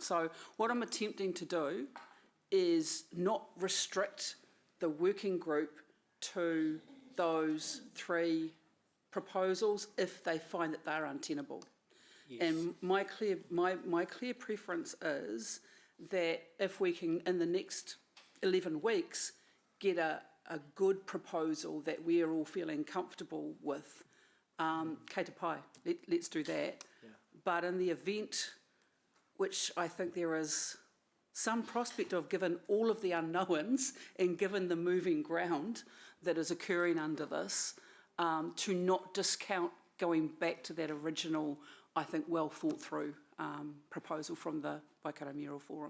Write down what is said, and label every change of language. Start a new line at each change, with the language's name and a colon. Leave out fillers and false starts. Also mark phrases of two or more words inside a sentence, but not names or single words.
English: So what I'm attempting to do is not restrict the working group to those three proposals if they find that they're untenable. Yes. And my clear preference is that if we can, in the next 11 weeks, get a good proposal that we are all feeling comfortable with,
Māori: kei te pai,
English: let's do that. Yeah. But in the event, which I think there is some prospect of, given all of the unknowns and given the moving ground that is occurring under this, to not discount going back to that original, I think, well thought through proposal from the Waikato Mayoral Forum.